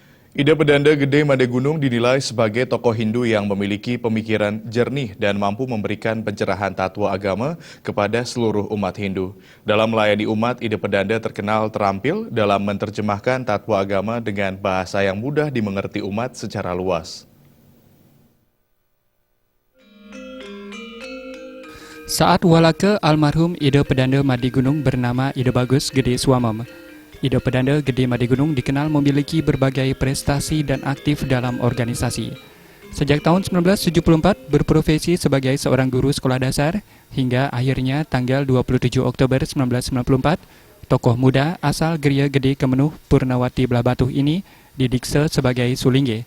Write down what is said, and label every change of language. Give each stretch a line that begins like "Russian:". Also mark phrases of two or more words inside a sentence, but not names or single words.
Indonesian: Ida Pedanda Gede Made Gunung dinilai sebagai tokoh Hindu yang memiliki pemikiran jernih dan mampu memberikan pencerahan tatwa agama kepada seluruh umat Hindu. Dalam melayani umat, Ida Pedanda terkenal terampil dalam menerjemahkan tatwa agama dengan bahasa yang mudah dimengerti umat secara luas. Saat walake almarhum Ida Pedanda Made Gunung bernama Ida Bagus Gede Swamam. Ida Pedanda Gede Made Gunung dikenal memiliki berbagai prestasi dan aktif dalam organisasi. Sejak tahun 1974 berprofesi sebagai seorang guru sekolah dasar hingga akhirnya tanggal 27 Oktober 1994, tokoh muda asal Geria Gede Kemenuh Purnawati Blabatuh ini didiksa sebagai Sulingge.